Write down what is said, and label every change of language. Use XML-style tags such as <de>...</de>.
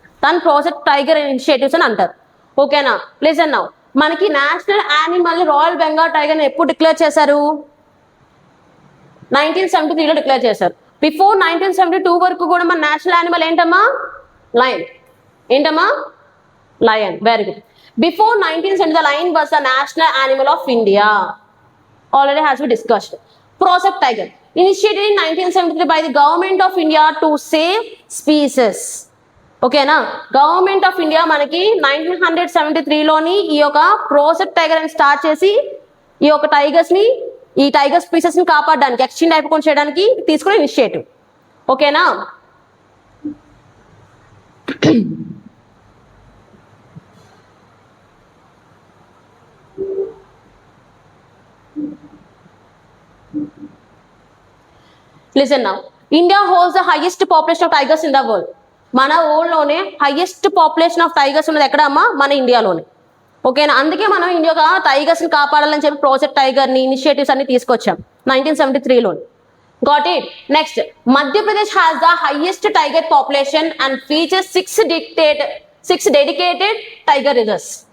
<te>దాన్ని project tiger initiatives అని అంటారు. ఓకేనా?</te> <en>listen now,</en> <te>మనకి నేషనల్ యానిమల్ రాయల్ బెంగాల్ టైగర్ని ఎప్పుడు డిక్లేర్ చేశారు? 1973లో డిక్లేర్ చేశారు.</te> <en>before 1972</en> <te>వరకు కూడా మన నేషనల్ యానిమల్ ఏంటమ్మా?</te> <en>Lion.</en> <te>ఏంటమ్మా?</te> <en>Lion. Very good. Before 1970, the lion was the national animal of India. Already has been discussed. Project Tiger, initiated in 1973 by the government of India to save species.</en> <te>ఓకేనా? Government of India మనకి 1973లోని ఈ యొక్క project tiger అని start చేసి ఈ యొక్క ఈ tiger species ని కాపాడడానికి, ఎక్స్టెండ్ అయిపోకుండా చేయడానికి తీసుకునే ఇనిషియేటివ్. ఓకేనా?</te> <en>Listen now, India holds the highest population of tigers in the world.</en> <te>మన వరల్డ్లోనే</te> <en>highest population of tigers</en> <te>ఉన్నది ఎక్కడ అమ్మా? మన ఇండియాలోనే. ఓకేనా? అందుకే మనం ఇండియాగా టైగర్స్ని కాపాడాలని చెప్పి ప్రాజెక్ట్ టైగర్ని ఇనిషియేటివ్స్ అన్ని తీసుకొచ్చాం 1973లో.</te> <en>Got it? Next, Madhya Pradesh has the highest tiger population and features 6 dedicated tiger reserves.</en>